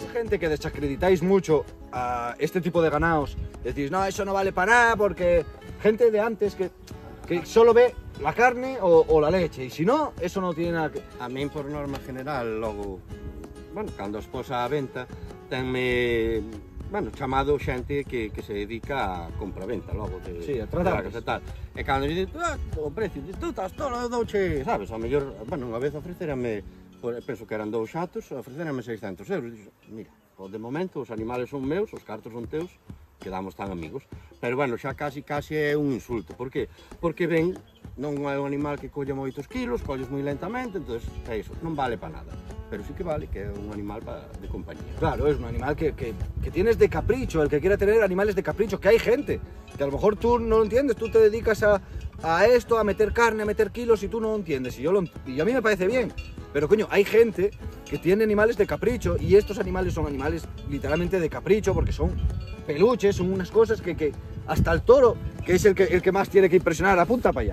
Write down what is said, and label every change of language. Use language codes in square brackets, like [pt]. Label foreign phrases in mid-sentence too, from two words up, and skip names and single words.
[es] gente que desacreditáis mucho a este tipo de ganados. Decís, no, eso no vale para nada porque gente de antes que solo ve la carne o la leche. Y si no, eso no tiene nada que... [gl] A min, por norma general, logo, bueno, cando as posa a venta, tenme, bueno, chamado xente que se dedica a compra-venta, logo, de [es] Sí, a tratarles. [gl] e tal. E cando lle dito, o precio, tú estás todo, douche, sabes, ao mellor, bueno, unha vez ofrecerame, penso que eran 2 xatos, ofrecerame 600 euros. Dixo, mira, de momento os animales son meus, os cartos son teus, quedamos tan amigos. Pero, bueno, xa casi é un insulto. Por que? Porque ven, non é un animal que colle moitos kilos, colles moi lentamente, entonces é iso, non vale para nada. Pero sí que vale, que é un animal de compañía. [es] Claro, es un animal que tienes de capricho, el que quiera tener animales de capricho, que hay gente, que a lo mejor tú no lo entiendes, tú te dedicas a esto, a meter carne, a meter kilos y tú no lo entiendes, y a mí me parece bien, pero coño, hay gente que tiene animales de capricho y estos animales son animales literalmente de capricho porque son peluches, son unas cosas que hasta el toro, que es el que más tiene que impresionar, apunta para allá.